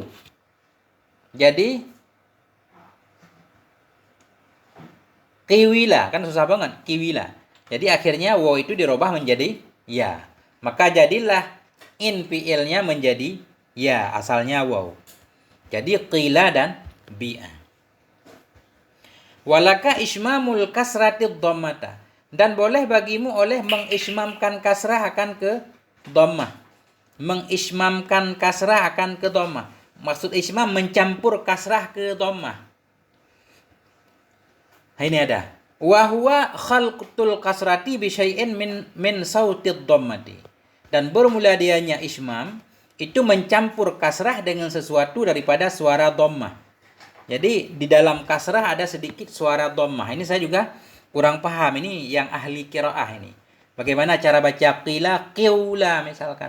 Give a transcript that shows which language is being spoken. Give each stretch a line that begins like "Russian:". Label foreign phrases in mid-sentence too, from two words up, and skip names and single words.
Indonesian: Jadi qiwila, kan susah banget, qiwila. Jadi akhirnya waw itu dirubah menjadi ya. Maka jadilah in fi'ilnya menjadi ya, asalnya waw. Jadi qila dan bi'a.
Arabic: ولك إشمام الكسرة الضمة.
Indonesian: Dan boleh bagimu oleh mengismamkan kasrah akan ke dhammah. Mengismamkan kasrah akan ke dhammah. Maksud ismam mencampur kasrah ke dhammah. Ini ada.
Arabic: وهو خلط الكسرة بشيء من صوت الضمة.
Indonesian: Dan bermula dianya ismam itu mencampur kasrah dengan sesuatu daripada suara dhammah. Jadi di dalam kasrah ada sedikit suara dhammah. Ini saya juga kurang paham, ini yang ahli qiraah ini. Bagaimana cara baca qila, qiula misalkan.